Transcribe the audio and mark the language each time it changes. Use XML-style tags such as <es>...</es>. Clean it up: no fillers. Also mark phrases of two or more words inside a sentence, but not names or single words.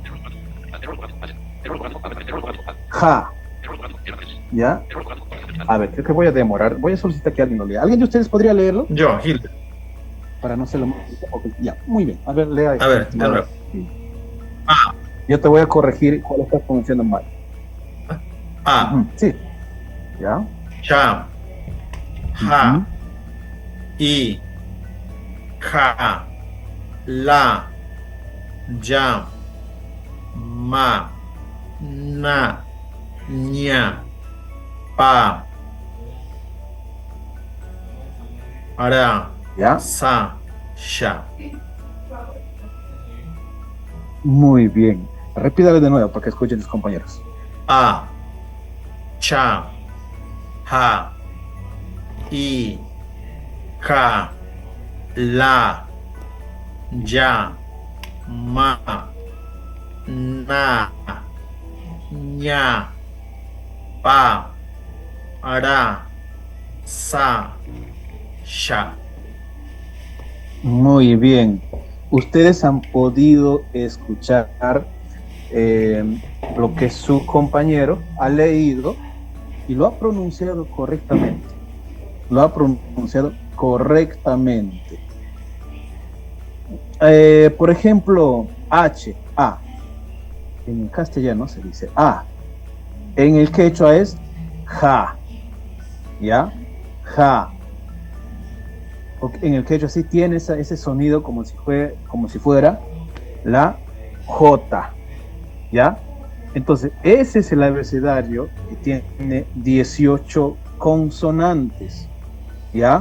<es>Ja. ¿Ya? A ver, creo que voy a demorar. Voy a solicitar que alguien lo lea. ¿Alguien de ustedes podría leerlo? Yo, Gil. Para no hacerlo más. Okay. Ya, muy bien. A ver, lea. A ver, de nuevo. Yo te voy a corregir cuál estás pronunciando mal. Sí. ¿Ya? Cha. Ja. I. Ja. La. Ya. Ma. Na. Ña. Pa. Ara. ¿Ya? Sa. Sha. Muy bien. Repítalo de nuevo para que escuchen tus compañeros. A. Cha. Ja. I. Ja. La. Ya. Ma. Na. Ña. Pa. Ara. Sa. Sha. Muy bien. Ustedes han podido escuchar lo que su compañero ha leído y lo ha pronunciado correctamente. Lo ha pronunciado correctamente. Por ejemplo, H, A. En el castellano se dice A. En el quechua es ja. ¿Ya? Ja. En el quechua sí tiene ese sonido como si fuera la J. ¿Ya? Entonces, ese es el abecedario que tiene 18 consonantes. ¿Ya?</es>